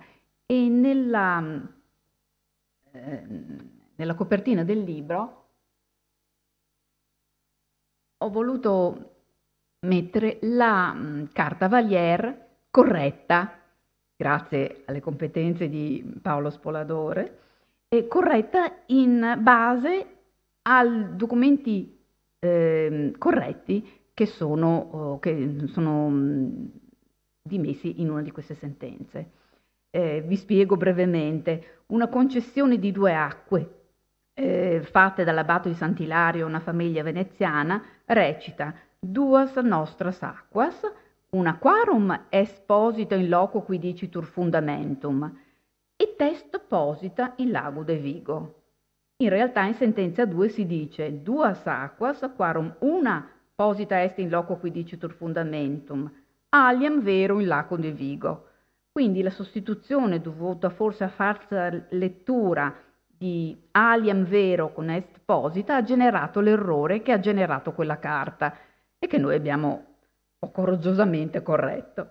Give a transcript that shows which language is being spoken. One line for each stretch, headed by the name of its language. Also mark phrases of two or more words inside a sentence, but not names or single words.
Italian: E nella copertina del libro ho voluto mettere la carta Valier corretta, grazie alle competenze di Paolo Spoladore, corretta in base ai documenti corretti che sono dimessi in una di queste sentenze. Vi spiego brevemente. Una concessione di 2 acque fatte dall'abbato di Sant'Ilario a una famiglia veneziana recita:
Latin: duas nostras aquas, una quarum est posita in loco qui dicitur fundamentum, e test posita in lago de Vigo.
Italian: In realtà in sentenza 2 si dice
Latin: duas aquas, quarum una posita est in loco qui dicitur fundamentum, aliam vero in lago de Vigo.
Italian: Quindi la sostituzione dovuta forse a falsa lettura di
Latin: aliam vero
Italian: con
Latin: est posita
Italian: ha generato l'errore che ha generato quella carta e che noi abbiamo coraggiosamente corretto.